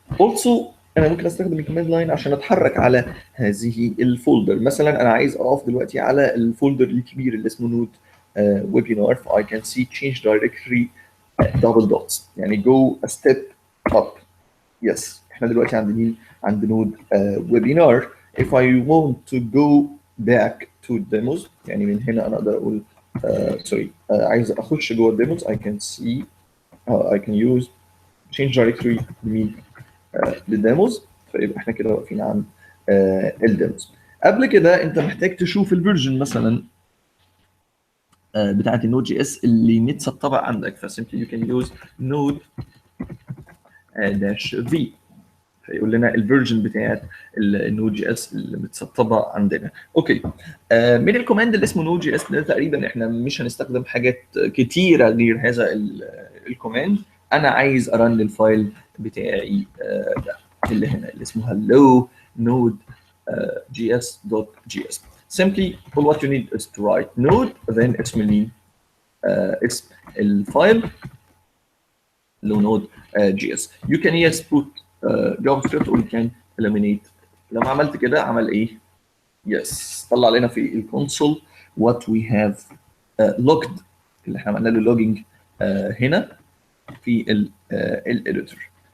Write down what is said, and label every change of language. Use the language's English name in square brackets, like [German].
[Arabic] Also انا ممكن استخدم الكوماند لاين عشان اتحرك على هذه الفولدر. مثلا انا عايز اقف دلوقتي على الفولدر الكبير اللي اسمه نود ويبينار ف [English] I can see change directory double dots [Arabic] يعني [English] go a step up. [Arabic] yes احنا دلوقتي عند مين؟ عند نود ويبينار. [English] if I want to go back to demos [Arabic] يعني من هنا انا اقدر اقول عايز اخش جوه الديموز [English] I can see I can use change directory [Arabic] لمين؟ للديموز. فيبقى احنا كده واقفين عند الديموز. قبل كده انت محتاج تشوف الفيرجن مثلا بتاعت النود جي اس اللي متسطبه عندك. فسيمبلي [English] you can use node -v [Arabic] فيقول لنا الفيرجن بتاعت النود جي اس اللي متسطبه عندنا. اوكي. من الكوماند اللي اسمه نود جي اس ده تقريبا احنا مش هنستخدم حاجات كتيره غير هذا الكوماند. انا عايز ارن الفايل بتاعي ده اللي هنا اللي اسمه hello node.js. [English] simply all what you need is to write node then [Arabic] اسم مين؟ اسم الفايل [English] hello node.js. you can yes put JavaScript or you can eliminate. [Arabic] لما عملت كده عمل ايه؟ yes طلع لنا في الكونسول [English] what we have logged [Arabic] اللي احنا عملنا له logging هنا في الاديتور.